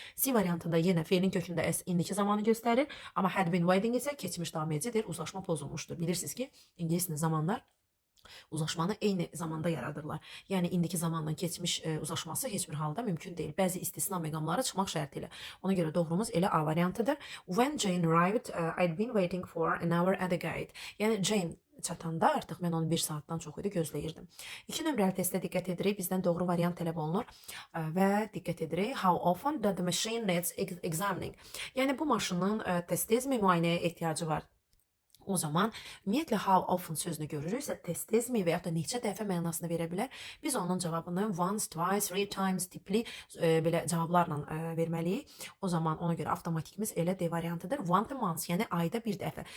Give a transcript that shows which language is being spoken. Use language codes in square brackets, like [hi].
[az] C variantında yenə fe'lin kökündə S indiki zamanı göstərir. Amma [en] had been waiting [az] isə keçmiş davam edicidir. Uzlaşma pozulmuşdur. Bilirsiniz ki, ingilis dilində zamanlar uzlaşmanı eyni zamanda yaradırlar. Yəni indiki zamanla keçmiş uzlaşması heç bir halda mümkün deyil. Bəzi istisna məqamları çıxmaq şərti ilə. Ona görə doğrumuz elə A variantıdır. [en] When Jane arrived, I'd been waiting for an hour at the gate. [az] Yəni Jane çatanda artıq mən onu 1 saatdan çox idi gözləyirdim. 2 nömrəli testə diqqət edirik. Bizdən doğru variant tələb olunur və diqqət edirik. [en] How often does the machine needs examining? [az] Yəni bu maşının tez-tezmi müayinəyə ehtiyacı var? O zaman ümumiyyətlə [en] how often [az] sözünü görürüksə tez-tezmi və ya da neçə dəfə mənasını verə bilər. Biz onun cavabını [en] once, twice, three times [az] tipli belə cavablarla verməliyik. O zaman ona görə avtomatikimiz elə D variantıdır. [en] Once a month, [az] yəni ayda bir dəfə.